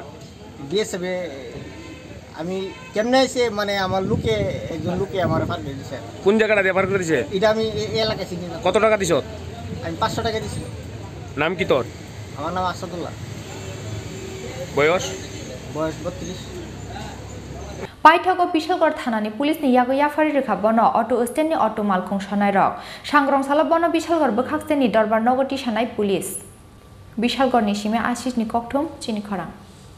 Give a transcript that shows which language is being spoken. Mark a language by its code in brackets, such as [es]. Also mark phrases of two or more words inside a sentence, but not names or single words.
[bn] বিএসএফ আমি কেমনে আইছে মানে আমার একজন লোকে আমার পার করে দিছে কোন জায়গাটা দিয়ে পার করে দিছে এটা আমি এই এলাকায় চিনি না কত টাকা দিছত আমি 500 টাকা দিছি নাম কি তোর আমার নাম আসাদুল্লাহ বয়স 32 [trp] Paithago Bishalkor Thanani police ni yago yafari rekhabono auto stand ni auto malkhung sonairok sangrong salobono Bishalkor bokhakseni dorbar nogoti sanai police Bishalkor ni sime Ashish ni kokthum chini khorang